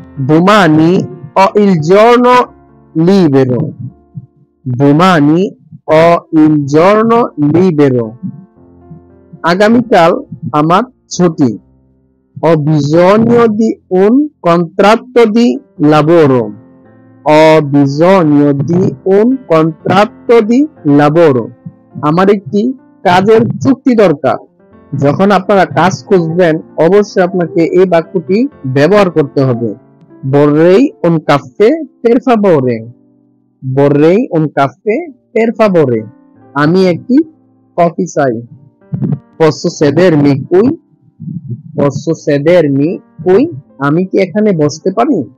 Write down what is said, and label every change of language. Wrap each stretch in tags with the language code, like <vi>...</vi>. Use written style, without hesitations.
<it>Domani ho il giorno libero, domani ho il giorno libero,</it> <bn>আগামীকাল আমার ছুটি।</bn> <it>Ho bisogno di un contratto di lavoro, ho bisogno di un contratto di lavoro,</it> <bn>আমার একটি কাজের চুক্তি দরকার। যখন আপনারা কাজ খুঁজবেন অবশ্যই আপনাকে এই বাক্যটি ব্যবহার করতে হবে।</bn> <it>Vorrei un caffè per favore, vorrei un caffè per favore,</it> <bn>আমি একটি কফি চাই।</bn> <it>Posso sedermi qui, posso sedermi qui,</it> <bn>আমি কি এখানে বসতে পারি?</bn>